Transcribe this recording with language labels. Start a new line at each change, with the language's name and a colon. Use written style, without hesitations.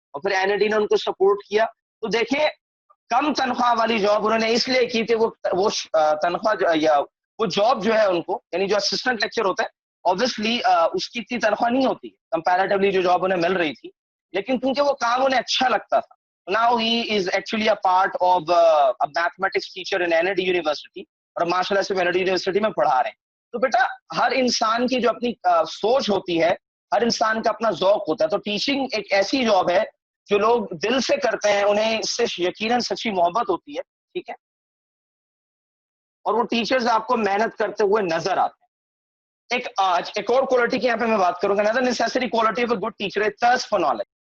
Urdu: اور پھر N E D نے ان کو سپورٹ کیا. تو دیکھیں کم تنخواہ والی جاب انہوں نے اس لیے کی کہ وہ تنخواہ یا وہ جاب جو ہے ان کو, یعنی جو اسسٹنٹ لیکچر ہوتا ہے obviously اس کی اتنی تنخواہ نہیں ہوتی کمپیریٹیولی جو جاب انہیں مل رہی تھی, لیکن کیونکہ وہ کام انہیں اچھا لگتا تھا.
English: Now he is actually a part of a mathematics teacher in NID University,
Urdu: اور ماشاء اللہ سے NID یونیورسٹی میں پڑھا رہے ہیں. تو بیٹا ہر انسان کی جو اپنی سوچ ہوتی ہے, ہر انسان کا اپنا ذوق ہوتا ہے. تو ٹیچنگ ایک ایسی جاب ہے جو لوگ دل سے کرتے ہیں, انہیں اس سے یقیناً سچی محبت ہوتی ہے. ٹھیک ہے, اور وہ ٹیچرز آپ کو محنت کرتے ہوئے نظر آتے ہیں. ایک اور کوالٹی کی یہاں پہ میں بات کروں گا,
English: another necessary quality of a good teacher is thirst for knowledge.